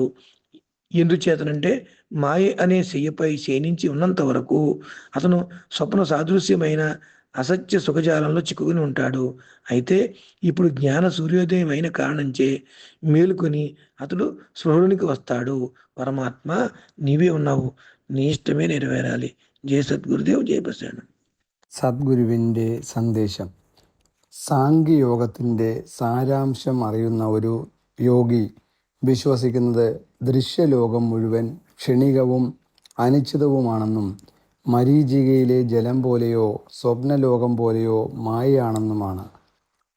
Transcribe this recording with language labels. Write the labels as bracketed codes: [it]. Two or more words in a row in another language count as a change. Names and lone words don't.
[te] ఎందుచేతనంటే మాయ అనే శయ్యపై శయనించి ఉన్నంత వరకు అతను స్వప్న సాదృశ్యమైన అసత్య సుఖజాలంలో చిక్కుకుని ఉంటాడు. అయితే ఇప్పుడు జ్ఞాన సూర్యోదయం అయిన కారణంచే మేలుకొని అతడు స్పృహలోనికి వస్తాడు. పరమాత్మ నీవే ఉన్నావు, నీ ఇష్టమే నెరవేరాలి. జయ సద్గురుదేవ్, జయ ప్రసన్న. [ml] സദ്ഗുരുവിൻ്റെ സന്ദേശം. സാംഖ്യയോഗത്തിൻ്റെ സാരാംശം അറിയുന്ന ഒരു യോഗി വിശ്വസിക്കുന്നത് ദൃശ്യലോകം മുഴുവൻ ക്ഷണികവും അനിശ്ചിതവുമാണെന്നും മരീചികയിലെ ജലം പോലെയോ സ്വപ്നലോകം പോലെയോ മായയാണെന്നുമാണ്.